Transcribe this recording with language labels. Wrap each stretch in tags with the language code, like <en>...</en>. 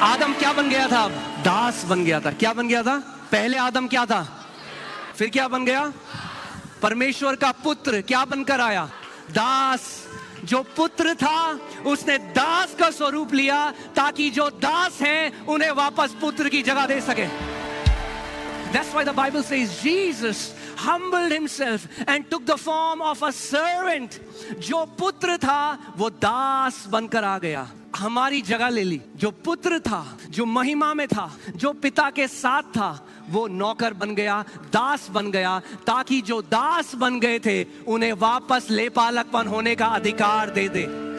<hi>आदम क्या बन गया था? दास बन गया था। क्या बन गया था? पहले आदम क्या था? फिर क्या बन गया? परमेश्वर का पुत्र। क्या बनकर आया? दास। जो पुत्र था उसने दास का स्वरूप लिया ताकि जो दास हैं उन्हें वापस पुत्र की जगह दे सके।</hi> <en>That's why the Bible says Jesus humbled himself and took the form of a servant।</en> <hi>जो पुत्र था वो दास बनकर आ गया, हमारी जगह ले ली। जो पुत्र था, जो महिमा में था, जो पिता के साथ था, वो नौकर बन गया, दास बन गया, ताकि जो दास बन गए थे उन्हें वापस लेपालकपन होने का अधिकार दे दे।</hi>